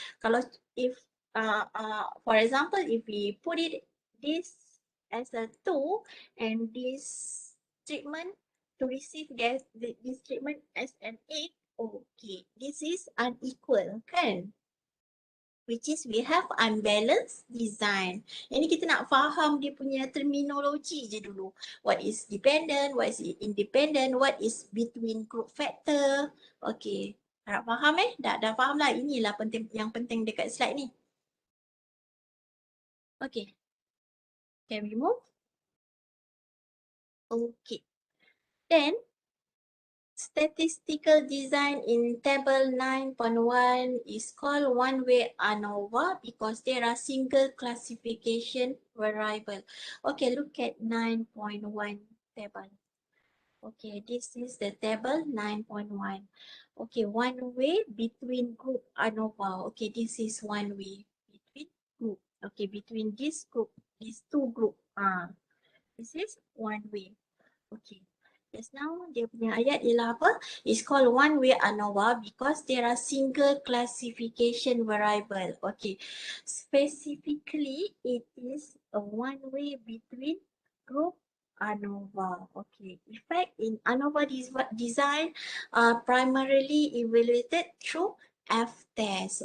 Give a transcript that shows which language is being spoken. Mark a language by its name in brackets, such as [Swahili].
[English] Kalau, if, for example, if we put it this as a 2 and this treatment to receive this treatment as an 8, okay, this is unequal, kan? Which is we have unbalanced design. [Malay] Ini kita nak faham dia punya terminologi je dulu. [English] What is dependent, what is independent, what is between group factor. [Malay] Okay, harap faham Dah faham lah. Inilah yang penting dekat slide ni. [English] Okay, can we move? Okay, then statistical design in table 9.1 is called Way Anova because there are single classification variable. Okay, look at 9.1 table. Okay, this is the table 9.1. Okay, one way between group ANOVA. Okay, this is one way between group. Okay, between this group, these two group. This is one way. Okay. Just now [Malay] dia punya ayat ialah apa? [English] It's called one-way ANOVA because there are single classification variable. Okay. Specifically, it is a one-way between group ANOVA. Okay. In fact, in ANOVA design primarily evaluated through F-test.